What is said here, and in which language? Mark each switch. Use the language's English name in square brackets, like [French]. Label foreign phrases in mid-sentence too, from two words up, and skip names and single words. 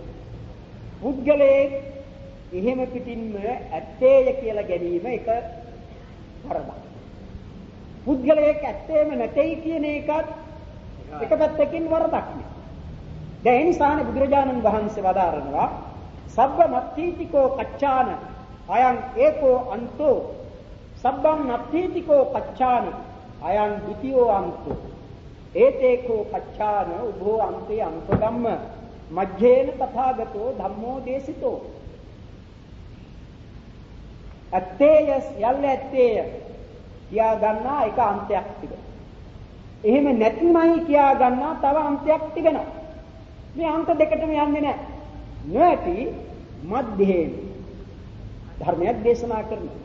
[Sinhala] පුද්ගලයේ එහෙම පිටින්ම ඇත්තේය කියලා ගැනීම එක වරදක්. පුද්ගලයෙක් ඇත්තේම නැtei කියන එකත් එක පැත්තකින් වරදක් නේ. දැන් ඒ නිසානේ බුදුරජාණන් වහන්සේ වදාරනවා [Pali] සබ්බ නත්ථීතිකෝ කච්චාන අයං ඒකෝ අන්තෝ සබ්බං නත්ථීතිකෝ කච්චාන අයං ද්විතියෝ අන්තෝ ඒතේකෝ කච්චාන උභෝ අන්තේ අන්තගම්ම මජ්ජේන තථාගතෝ ධම්මෝ දේශිතෝ. [Sinhala] ඇත්තේය යල්ල ඇත්තේය කියා ගන්නා එක අන්තයක් තිබෙනවා. එහෙම නැතිමයි කියා ගන්නා තව අන්තයක් තිබෙනවා. මේ අන්ත දෙකටම යන්නේ නැහැ. නොඇති මධ්‍යයෙන් ධර්මයක් දේශනා කරනවා.